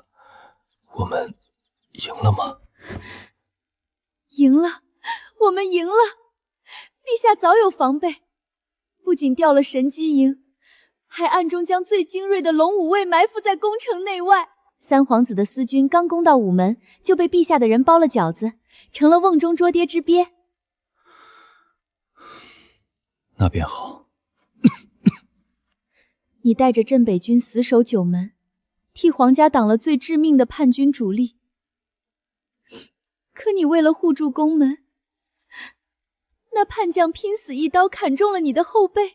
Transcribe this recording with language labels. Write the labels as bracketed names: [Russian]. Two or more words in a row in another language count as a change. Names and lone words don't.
[Chinese] 我們贏了嗎？贏了，我們贏了！陛下早有防備，不僅調了神機營，還暗中將最精銳的龍武衛埋伏在宮城內外。三皇子的私軍剛攻到午門，就被陛下的人包了餃子，成了瓮中捉鱉之鱉。那便好。你帶着鎮北軍死守九門，替皇家擋了最致命的叛軍主力。可你為了護住宮門，那叛將拼死一刀砍中了你的後背。